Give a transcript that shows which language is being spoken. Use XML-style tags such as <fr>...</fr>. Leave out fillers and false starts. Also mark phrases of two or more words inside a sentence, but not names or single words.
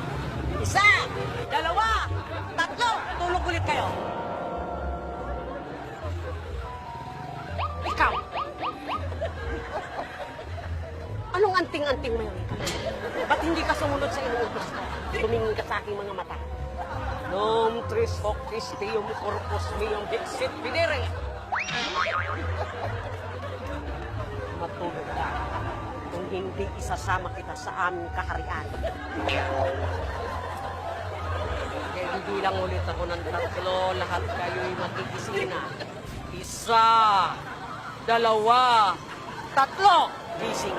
<tl>1, 2, 3, tulog ulit kayo. Ikaw! Anong anting-anting mo yun? Ba't hindi ka sumunod sa inuutos ko? Tumingin ka sa aking mga mata.</tl> <la>Nom tris hoc Christium corpus meum dixit videre.</la> <tl>Matulog ka. Kung hindi isasama kita sa aming kaharian. Kaya bibilang ulit ako ng 3. Lahat kayo'y magigising na. 1, 2, 3. Gising.</tl>